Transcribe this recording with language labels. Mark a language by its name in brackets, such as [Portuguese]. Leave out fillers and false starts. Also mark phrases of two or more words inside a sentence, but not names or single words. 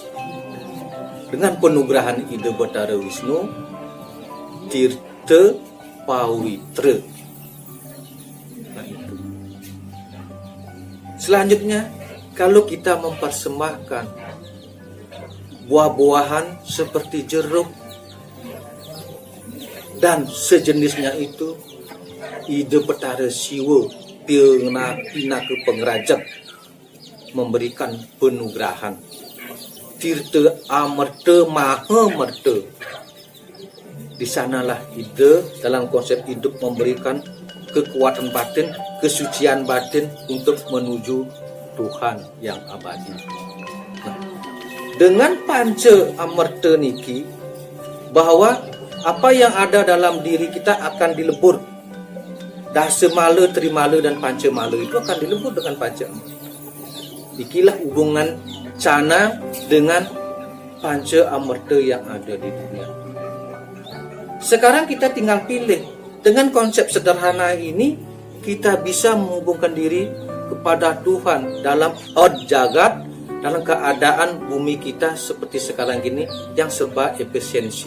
[Indonesian] Dengan penugerahan Ida Betara Wisnu, Tirta Pawitra. Nah, itu. Selanjutnya, kalau kita mempersembahkan buah-buahan seperti jeruk dan sejenisnya itu, Ida Betara Siwa Pinaka Pengerajat memberikan penugerahan Tirta Amerta Mahamerta. Di sanalah Ida dalam konsep hidup memberikan kekuatan batin, kesucian batin untuk menuju Tuhan yang abadi. Nah, dengan panca amerta niki, bahwa apa yang ada dalam diri kita akan dilebur. Dasa mala, trimala, dan panca mala itu akan dilebur dengan panca. Ikilah hubungan canang dengan panca amerta yang ada di dunia. Sekarang kita tinggal pilih. Dengan konsep sederhana ini, kita bisa menghubungkan diri kepada Tuhan dalam jagat, dalam keadaan bumi kita seperti sekarang ini yang serba efisiensi.